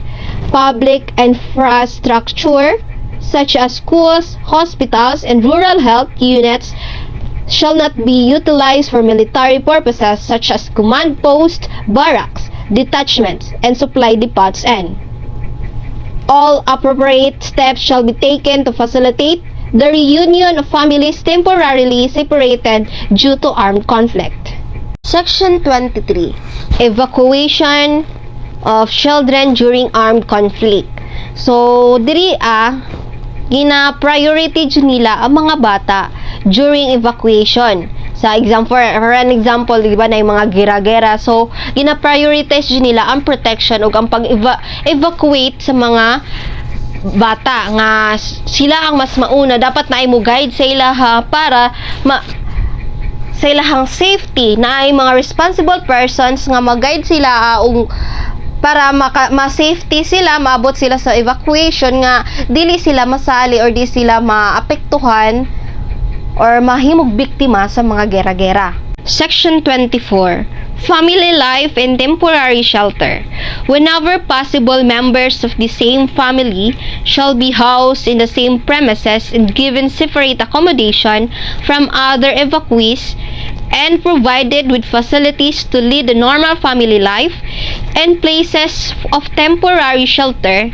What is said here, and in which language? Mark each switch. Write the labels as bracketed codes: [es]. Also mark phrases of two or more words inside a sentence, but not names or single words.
[en] Public infrastructure, such as schools, hospitals, and rural health units, shall not be utilized for military purposes such as command posts, barracks, detachments, and supply depots, and all appropriate steps shall be taken to facilitate the reunion of families temporarily separated due to armed conflict. Section 23. Evacuation of children during armed conflict. So, [ceb] diri gina-priority nila ang mga bata [en] during evacuation. Sa example, for an example, [tl] di ba, na yung mga gira-gera. [en] So, [ceb] gina-prioritize nila ang protection o ang pag-evacuate sa mga bata nga sila ang mas mauna. Dapat na mo guide sa ilaha para sa ilahang safety na ay mga [en] responsible persons [ceb] nga mag-guide sila para ma-safety sila, maabot sila sa evacuation nga dili sila masali or di sila maapektuhan or mahimog biktima sa mga gera-gera. [en] Section 24. Family life and temporary shelter. Whenever possible, members of the same family shall be housed in the same premises and given separate accommodation from other evacuees and provided with facilities to lead a normal family life and places of temporary shelter.